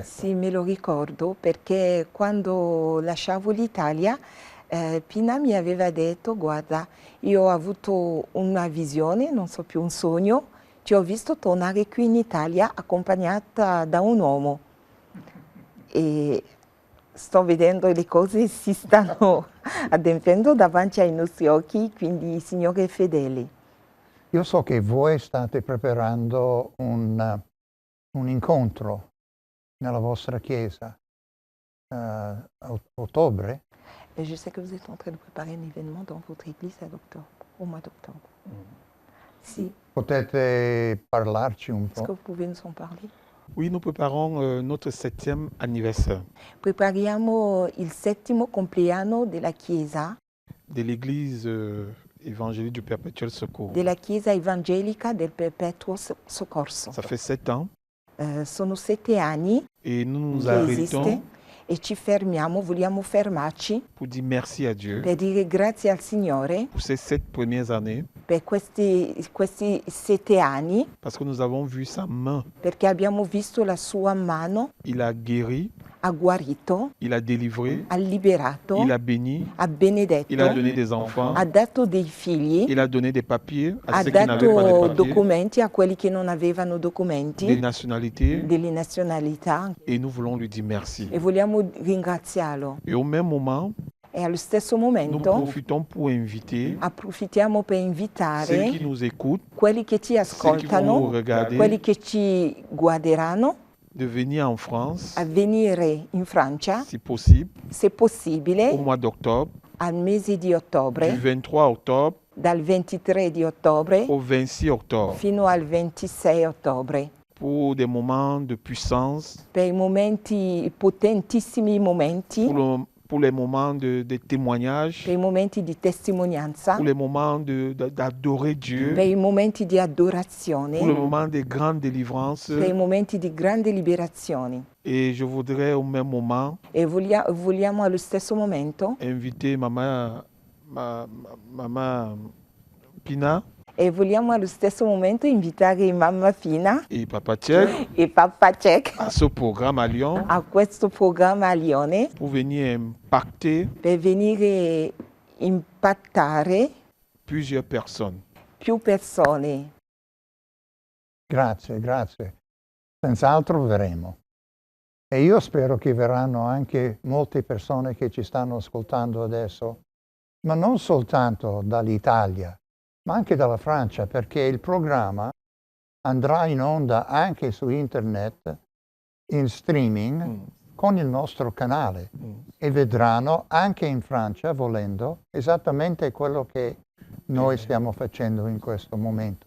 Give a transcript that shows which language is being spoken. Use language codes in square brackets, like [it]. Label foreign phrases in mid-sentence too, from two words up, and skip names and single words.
[it] Sì, me lo ricordo perché quando lasciavo l'Italia, Pina mi aveva detto, guarda, io ho avuto una visione, non so più un sogno, ti ho visto tornare qui in Italia accompagnata da un uomo e sto vedendo le cose si stanno adempiendo davanti ai nostri occhi, quindi il Signore è fedele. Io so che voi state preparando un incontro nella vostra chiesa a ottobre. [fr] Et je sais que vous êtes en train de préparer un événement dans votre église au mois d'octobre. [it] Si. Potete parlarci un [fr] Est-ce que [it] po'? [fr] vous pouvez nous en parler? Oui, nous préparons notre 7e anniversaire [it] Prepariamo il 7° compleanno della Chiesa, [fr] de l'Église évangélique du Perpétuel Secours. [it] della Chiesa Evangelica del Perpetuo Soccorso. [fr] Ça fait 7 ans [it] Sono 7 anni [fr] et nous nous [it] che esiste [fr] arrêtons [it] e ci fermiamo, vogliamo fermarci [fr] pour dire merci à Dieu [it] per dire grazie al Signore [fr] pour ces 7 premières années [it] per questi 7 anni, [fr] parce que nous avons vu sa main. [it] perché abbiamo visto la sua mano, [fr] Il a guéri, [it] ha guarito, [fr] il a délivré, [it] ha liberato, [fr] il a béni, [it] ha benedetto, [fr] il a donné des enfants, [it] ha dato dei figli, [fr] il a donné des papiers à [it] ha [fr] ceux qui n'avaient pas de [it] dato [fr] papiers, [it] documenti a quelli che non avevano [fr] des [it] documenti, [fr] nationalités, [it] delle nazionalità, [fr] et nous voulons lui dire merci. [it] e vogliamo ringraziarlo. [fr] Et au même moment, [it] E allo stesso [fr] nous [it] momento [fr] profitons pour inviter [it] approfittiamo per [fr] ceux [it] invitare [fr] qui nous écoutent, [it] quelli che ci [fr] ceux qui vont nous [it] ascoltano, [fr] regarder, [it] quelli che ci guarderanno, [fr] de venir en France, [it] a venire in Francia, [fr] si possible, [it] se possibile, [fr] au mois d'octobre, [it] al mese di [fr] du [it] ottobre, [fr] 23 octobre [it] dal 23 di ottobre [fr] au 26 octobre, [it] fino al 26 ottobre, [fr] pour des moments de puissance, [it] per i momenti, potentissimi momenti, [fr] pour les moments de témoignage, [it] per i momenti di testimonianza, [fr] pour les moments d'adorer Dieu, [it] per i momenti di [fr] pour le [it] adorazione, [fr] moment des grandes délivrances. [it] per i momenti di grande liberazione. [fr] Et je voudrais au même moment [it] E vogliamo allo stesso momento [fr] inviter Maman Pina [it] e vogliamo allo stesso momento invitare mamma Fina [fr] et Papa Tchèque [it] e papà Cech [fr] à ce programme à Lyon [it] a questo programma a Lione [fr] pour venir impacter [it] per venire impattare [fr] plusieurs personnes. [it] più persone. Grazie, grazie. Senz'altro verremo. E io spero che verranno anche molte persone che ci stanno ascoltando adesso, ma non soltanto dall'Italia, ma anche dalla Francia, perché il programma andrà in onda anche su internet, in streaming, con il nostro canale e vedranno anche in Francia, volendo, esattamente quello che noi stiamo facendo in questo momento